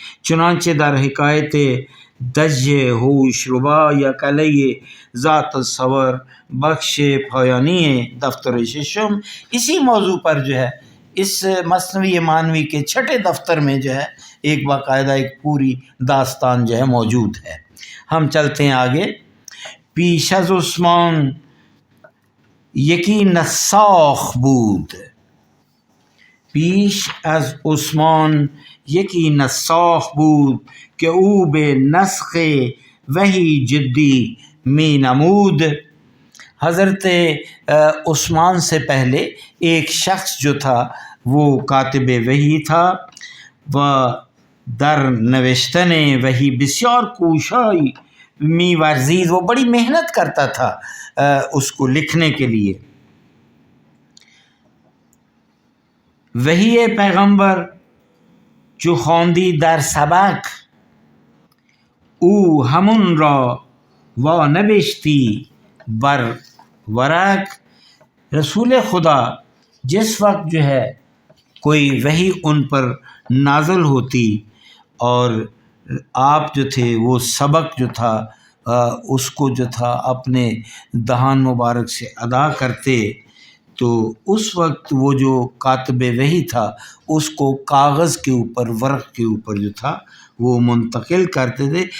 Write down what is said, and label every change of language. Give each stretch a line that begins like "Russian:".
Persian: چنانچہ در حکایت دج ہوش ربا یا کلیہ ذات الصور بخش پایانی دفتر ششم،
Urdu: اسی موضوع پر جو ہے اس مثنوی مانوی کے چھٹے دفتر میں جو ہے ایک باقاعدہ ایک پوری داستان جو ہے موجود ہے. ہم چلتے ہیں آگے.
Persian: پیش از عثمان یکی نساخ بود، پیش از عثمان یکی نساخ بود که او به نسخ وحی جدی می نمود.
Urdu: حضرت عثمان سے پہلے ایک شخص جو تھا وہ کاتب وحی تھا
Persian: و در نوشتن وحی بسیار کوشائی می ورزید،
Urdu: وہ بڑی محنت کرتا تھا اس کو لکھنے کے لیے.
Persian: وحی پیغمبر جو خواندی در سبک، او همون را وا نوشتی بر ورق.
Urdu: رسول خدا جس وقت جو ہے کوئی وحی ان پر نازل ہوتی اور آپ جو تھے وہ سبق جو تھا اس کو جو تھا اپنے دہان مبارک سے ادا کرتے، تو اس وقت وہ جو کاتب وحی تھا اس کو کاغذ کے اوپر ورق کے اوپر جو تھا وہ منتقل کرتے تھے.